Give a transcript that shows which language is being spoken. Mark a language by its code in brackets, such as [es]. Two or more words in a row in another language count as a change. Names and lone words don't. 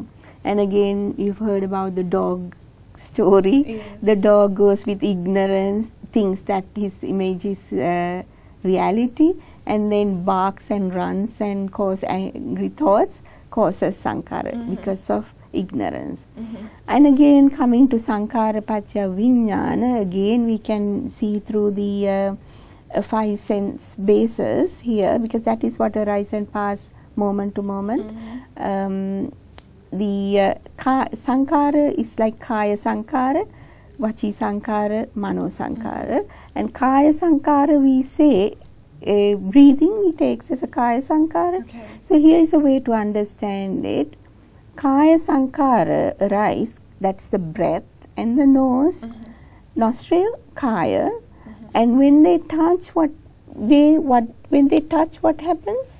[en] And again, you've heard about the dog story. The dog goes with ignorance, thinks that his image is reality, and then barks and runs and causes angry thoughts, causes sankhara because of ignorance. And again, coming to [pi] sankhara paccaya vijnana, [en] again we can see through the five sense bases here, because that is what arises and passes moment to moment. The sankhara is like [pi] kaya sankhara, Vachi Sankara, Mano Sankara. [en] And [pi] Kaya Sankara [en] we say, breathing we take as a [pi] Kaya Sankara. [en] Okay. So here is a way to understand it. [pi] Kaya Sankara [en] arise, that's the breath and the nose, nostril, Kaya. And when they touch, when they touch, what happens?